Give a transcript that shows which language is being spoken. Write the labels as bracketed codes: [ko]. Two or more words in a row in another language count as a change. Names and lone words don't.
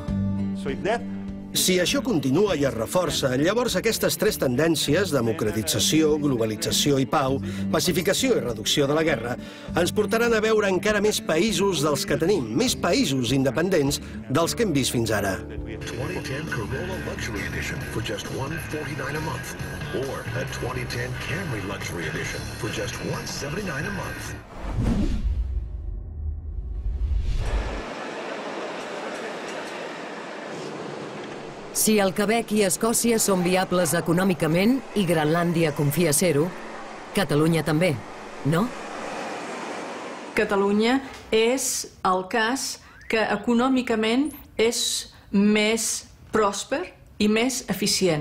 [ca] Si això continua i es reforça, llavors aquestes 3 tendències, democratització, globalització i pau, pacificació i reducció de la guerra, ens portaran a veure encara més països dels que tenim, més països independents dels que hem vist fins ara. [en] 2010 Corolla Luxury Edition for just $149 a month. Or a 2010 Camry Luxury Edition for just $179 a month. [ca] Si el Quebec i Escòcia són viables econòmicament i Grenlàndia confia ser-ho, Catalunya també, no? Catalunya és el cas que econòmicament és més pròsper i més eficient.